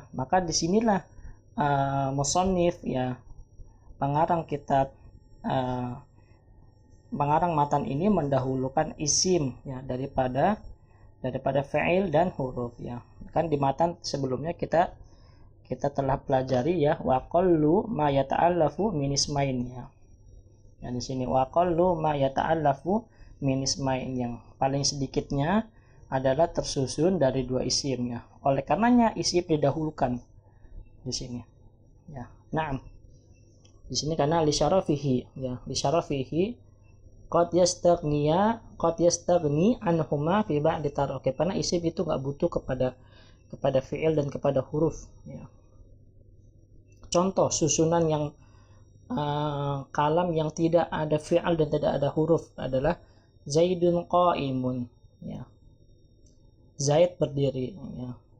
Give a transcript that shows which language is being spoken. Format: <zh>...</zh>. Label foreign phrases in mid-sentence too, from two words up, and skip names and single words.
<id>Maka disinilah musannif ya, pengarang kitab pengarang matan ini mendahulukan isim ya daripada fi'il dan huruf ya. Kan di matan sebelumnya kita telah pelajari ya,</id> <ar>وأقل ما يتألف من اسمين ya.</ar> <id>Ya di sini</id> <ar>وأقل ما يتألف من اسمين,</ar> <id>yang paling sedikitnya adalah tersusun dari dua isim ya. Oleh karenanya isim didahulukan di sini.</id> <ar>Ya. Naam.</ar> <id>Di sini karena</id> <ar>لشرفه ya, لشرفه قد يستغني عنهما في بعض التراكيب,</ar> <id>karena isim itu enggak butuh kepada fi'il dan kepada huruf ya. Contoh susunan yang kalam yang tidak ada fi'il dan tidak ada huruf adalah</id> <ar>زيد قائم</ar> <id>ya. Zaid berdiri ya.</id>